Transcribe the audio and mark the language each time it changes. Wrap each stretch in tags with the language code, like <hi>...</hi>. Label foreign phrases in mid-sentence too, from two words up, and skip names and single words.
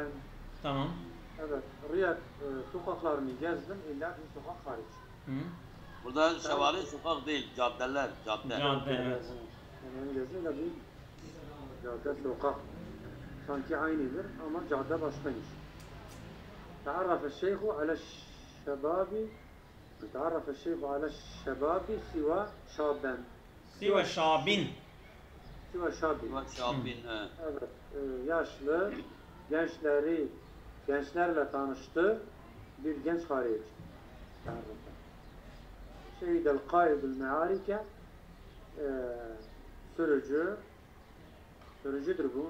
<tr>Tamam. Evet. Riyad sokaklarını gezdim illa bir sokak hariç. Hı. Burada şevare sokak değil, caddeler. Cadde, evet. Yani gezdim illa bir cadde sokak. Sanki aynıdır ama cadde başkaymış.</tr> <ar>تعرف الشيخ على الشباب تعرف الشيخ على الشباب سوى شابا سوى شاب. سوى شاب Şabin.</ar> <tr>evet yaşlı gençlerle tanıştı bir genç hariç</tr> <ar>شهد القائد المعركة</ar> <tr>sürücüdür bu.</tr>